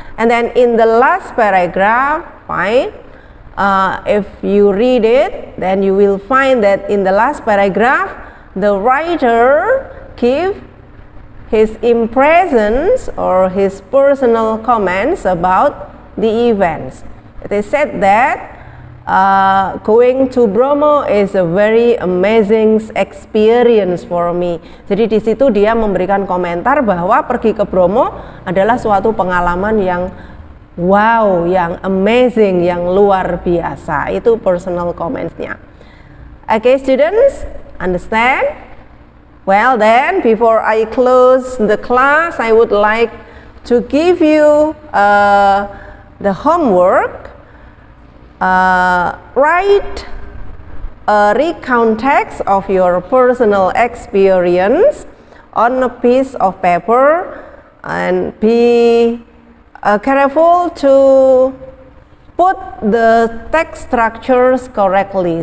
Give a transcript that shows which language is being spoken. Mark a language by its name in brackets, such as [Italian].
[English] And then in the last paragraph, fine, if you read it, then you will find that in the last paragraph, the writer give his impressions or his personal comments about the events. It is said that going to Bromo is a very amazing experience for me. [Indonesian] Jadi di situ dia memberikan komentar bahwa pergi ke Bromo adalah suatu pengalaman yang wow, yang amazing, yang luar biasa. Itu personal comments-nya. [English] Okay, students, understand? Well then, before I close the class, I would like to give you the homework. Write a recount text of your personal experience on a piece of paper and be careful to put the text structures correctly.